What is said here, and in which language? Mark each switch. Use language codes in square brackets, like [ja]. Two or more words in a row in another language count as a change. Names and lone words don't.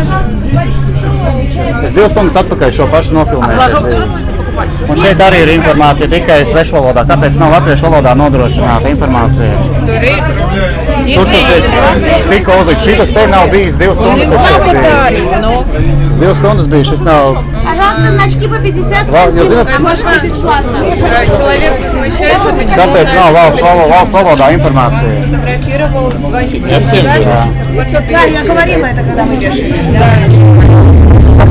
[lv] Es 2 stundas atpakaļ šo pašu nofilmēju. Un šeit arī ir informācija tikai svešu valodā. Kāpēc nav latviešu valodā nodrošināta informācija? Tur ir. Tikko uzlikt, šitas te nav bijis 2 stundas. Es šeit biju. 2 stundas bija, šis nav... [ru] Пожалуйста, значки по 50, [lv] Jūs zināt, [ru] а может быть бесплатно. Человек возмущается, [lv] kāpēc nav valsts valodā informācija? [ru] сфотографировал 2 Я всем говорю. Да, я говорила это, когда мы идешь.